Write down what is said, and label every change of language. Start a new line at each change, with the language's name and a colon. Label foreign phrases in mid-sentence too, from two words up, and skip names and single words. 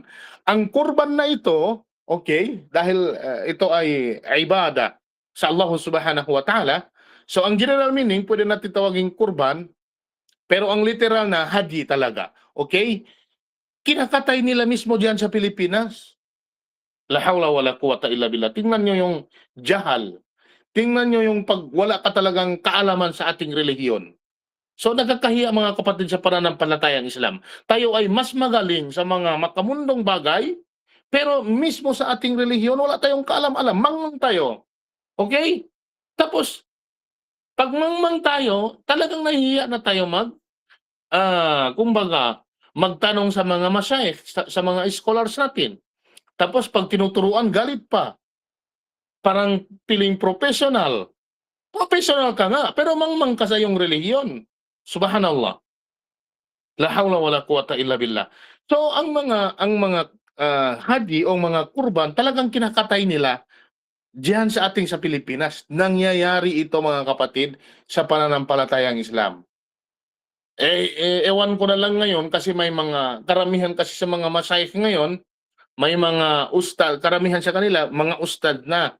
Filipino: Ang kurban na ito, okay, dahil ito ay ibada sa Allah
Arabic: سبحانه وتعالى.
Filipino: So ang
English: general meaning,
Filipino: pwede natin tawagin kurban, pero ang literal na hadi talaga. Okay? Kinakatay nila mismo diyan sa Pilipinas.
Arabic: لا حول ولا قوة إلا بالله.
Filipino: Tingnan nyo yung jahal. Tingnan nyo yung wala ka talagang kaalaman sa ating relihiyon. So nagkakahiya, mga kapatid sa pananampalatayang Islam. Tayo ay mas magaling sa mga makamundong bagay, pero mismo sa ating relihiyon wala tayong kaalam-alam. Mangmang tayo. Okay? Tapos, pag mangmang tayo, talagang nahihiya na tayo kumbaga, magtanong sa mga masyayikh, sa mga scholars natin. Tapos pag tinuturuan, galit pa. Parang piling professional. Professional ka nga, pero mangmang ka sa iyong relihiyon. Subhanallah.
Arabic: لا حول ولا قوة إلا بالله.
Filipino: So ang mga hadi o mga kurban, talagang kinakatay nila diyan sa Pilipinas. Nangyayari ito, mga kapatid, sa pananampalatayang Islam. Ewan ko na lang ngayon, kasi may mga karamihan kasi sa mga masyayikh ngayon, may mga ustad, karamihan sa kanila mga ustad na.